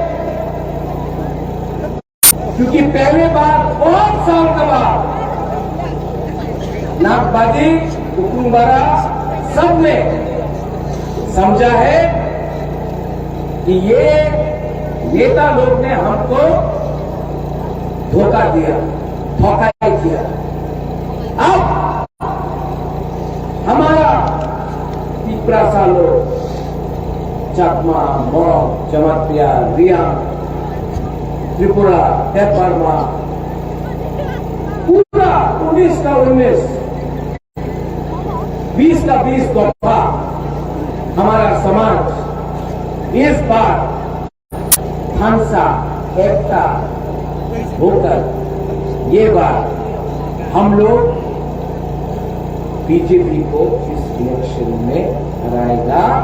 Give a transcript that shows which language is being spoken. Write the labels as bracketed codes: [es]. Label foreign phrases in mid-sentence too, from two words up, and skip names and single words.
[hi] क्योंकि पहले बार बहुत साल के बाद नागबादी हुकुमबारा सबने समझा है कि ये नेता लोग ने हमको धोखा दिया, धोखा किया। अब हमारा तीसरा सालों चकमा, मॉग, जमातिया, रिया, त्रिपुरा, बर्मा, पूरा 19 का 19, 20 का 20 दफा हमारा समाज इस बार हंसा एकता होकर ये बार हम लोग बीजेपी को इस इलेक्शन में हराएगा